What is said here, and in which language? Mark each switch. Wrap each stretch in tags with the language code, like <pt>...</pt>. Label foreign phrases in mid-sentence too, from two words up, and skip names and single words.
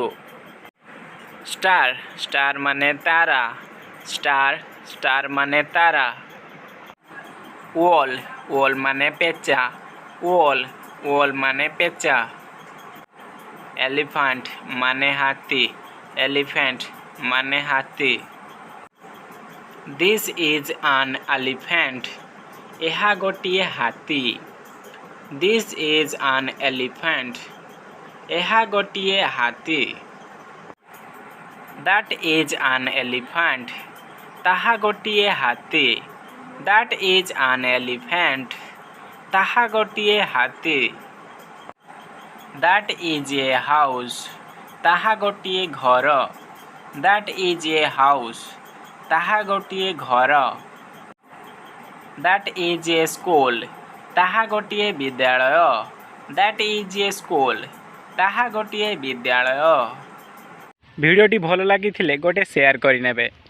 <or>Star. Star ମାନେ ତାରା। Star. Star ମାନେ ତାରା। Wall. Wall ମାନେ ପେଚା। Wall. Wall ମାନେ ପେଚା। Elephant ମାନେ ହାତୀ। Elephant ମାନେ ହାତୀ।</or> <en>This is an elephant.</en> <or>ଏହା ଗୋଟିଏ ହାତୀ।</or> <en>This is an elephant.</en> <or>ଏହା ଗୋଟିଏ ହାତୀ।</or> <en>That is an elephant.</en> <or>ତାହା ଗୋଟିଏ ହାତୀ।</or> <en>That is an elephant.</en> <or>ତାହା ଗୋଟିଏ ହାତୀ।</or> <en>That is a house.</en> <or>ତାହା ଗୋଟିଏ ଘର।</or> <en>That is a house.</en> <or>ତାହା ଗୋଟିଏ ଘର।</or> <en>That is a school.</en> <or>ତାହା ଗୋଟିଏ ବିଦ୍ୟାଳୟ।</or> <en>That is a school.</en> <or>ତାହା ଗୋଟିଏ ବିଦ୍ୟାଳୟ। ଭିଡ଼ିଓଟି ଭଲ ଲାଗିଥିଲେ ଗୋଟେ ସେୟାର କରିନେବେ।</or>